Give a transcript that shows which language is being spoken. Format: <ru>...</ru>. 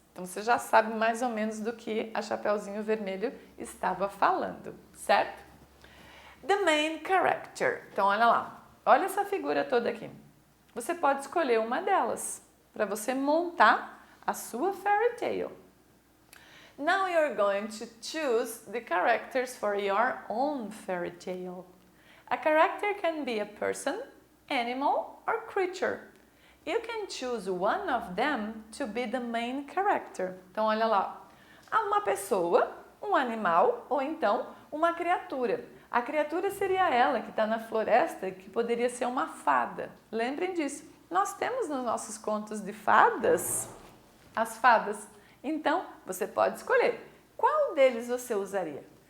<pt>Então, você já sabe mais ou menos do que a Chapeuzinho Vermelho estava falando, certo?</pt> <en>The main character.</en> <pt>Então, olha lá. Olha essa figura toda aqui. Você pode escolher uma delas para você montar a sua fairy tale.</pt> <en>Now you're going to choose the characters for your own fairy tale. A character can be a person, animal or creature. You can choose one of them to be the main character.</en> <pt>Então, olha lá. Há uma pessoa, um animal ou então uma criatura. A criatura seria ela que está na floresta, que poderia ser uma fada. Lembrem disso. Nós temos nos nossos contos de fadas as fadas. Então, você pode escolher qual deles você usaria.</pt>